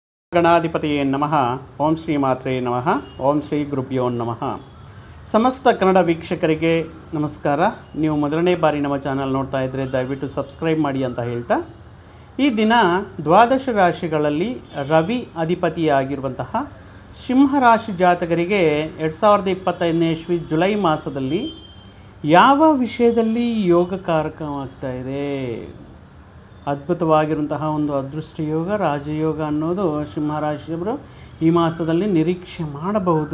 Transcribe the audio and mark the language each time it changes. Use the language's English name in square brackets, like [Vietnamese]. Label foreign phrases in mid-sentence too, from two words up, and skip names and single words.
[Sanskrit] ಗಣಾಧಿಪತಿಯೇ ನಮಃ. ಓಂ ಶ್ರೀ ಮಾತ್ರೇ ನಮಃ. ಓಂ ಶ್ರೀ ಗುರುಭ್ಯೋ ನಮಃ. [Kannada] ಸಮಸ್ತ ಕನ್ನಡ ವೀಕ್ಷಕರಿಗೆ ನಮಸ್ಕಾರ. ನೀವು ಮೊದಲನೇ ಬಾರಿ ನಮ್ಮ ಚಾನಲ್ ನೋಡ್ತಾ ಇದ್ದರೆ ದಯವಿಟ್ಟು ಸಬ್ಸ್ಕ್ರೈಬ್ ಮಾಡಿ ಅಂತ ಹೇಳ್ತಾ, ಈ ದಿನ ದ್ವಾದಶ ರಾಶಿಗಳಲ್ಲಿ ರವಿ ಅಧಿಪತಿಯಾಗಿರುವಂತಹ ಸಿಂಹರಾಶಿ ಜಾತಕರಿಗೆ 2025ನೇ ಇಸ್ವಿ ಜುಲೈ ಮಾಸದಲ್ಲಿ ಯಾವ ವಿಷಯದಲ್ಲಿ ಯೋಗಕಾರಕವಾಗ್ತಾ ಇದೆ, ಅದ್ಭುತವಾಗಿರುವಂತಹ ಒಂದು ಅದೃಷ್ಟ ಯೋಗ, ರಾಜಯೋಗ ಅನ್ನೋದು ಸಿಂಹರಾಶಿಯವರು ಈ ಮಾಸದಲ್ಲಿ ನಿರೀಕ್ಷೆ ಮಾಡಬಹುದು.